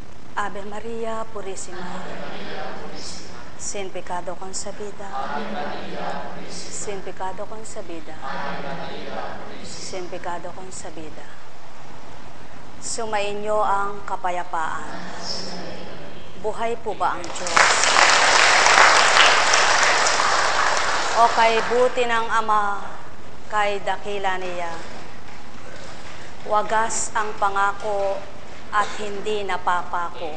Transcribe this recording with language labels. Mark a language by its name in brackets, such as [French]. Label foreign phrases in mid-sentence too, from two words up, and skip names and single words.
[Spanish] Ave Maria Purísima, sin pecado concebida, sin pecado concebida, sin pecado concebida. [Filipino] Sumainyo ang kapayapaan. Buhay po ba ang Diyos? O kay buti ng Ama, kay dakila niya. Wagas ang pangako at hindi napapako.